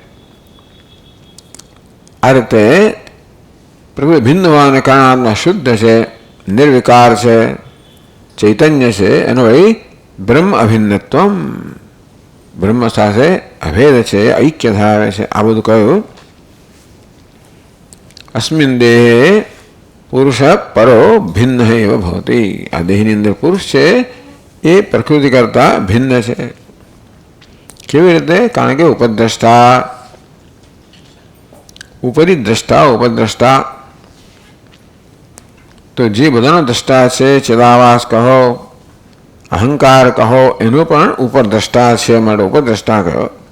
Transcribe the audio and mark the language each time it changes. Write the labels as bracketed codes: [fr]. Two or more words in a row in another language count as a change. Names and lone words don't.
[gu] આ રીતે પ્રકૃતિ ભિન્ન હોવાને કારણે આત્મા શુદ્ધ છે, નિર્વિકાર છે, ચૈતન્ય છે. એનો વળી [sa] ब्रह्म अभिन्नत्वम, [gu] બ્રહ્મ સાથે અભેદ છે, ઐક્ય ધરાવે છે. આ બધું કહ્યું. [sa] अस्मिन् देहे पुरुष परो भिन्न एव भवति. [gu] આ દેહની અંદર પુરુષ છે એ પ્રકૃતિ કરતા ભિન્ન છે. કેવી રીતે? કારણ કે ઉપદ્રષ્ટા, ઉપરી દ્રષ્ટા, ઉપદ્રષ્ટા. તો જે બધાનો દ્રષ્ટા છે, ચિદાવાસ કહો, અહંકાર કહો, એનો પણ ઉપદ્રષ્ટા છે, માટે ઉપદ્રષ્ટા કહો.